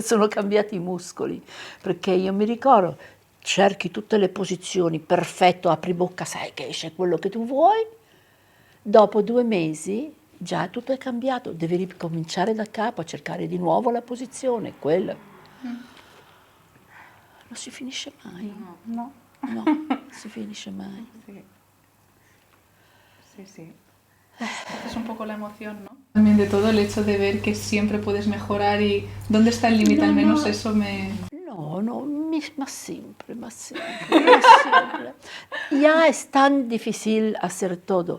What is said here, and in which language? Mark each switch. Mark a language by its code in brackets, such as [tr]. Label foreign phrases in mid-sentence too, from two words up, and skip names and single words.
[it] Sono cambiati i muscoli, perché io mi ricordo, cerchi tutte le posizioni, perfetto, apri bocca, sai che esce quello che tu vuoi, dopo 2 mesi già tutto è cambiato, devi ricominciare da capo, a cercare di nuovo la posizione, quella. Non si finisce mai. No. No, si finisce mai. [es] Sí. Sí, sí. Es un poco la emoción, ¿no? También de todo el hecho de ver que siempre puedes mejorar y dónde está el límite, al menos eso me... No, no, más siempre, más siempre, más siempre. Ya es tan difícil hacer todo.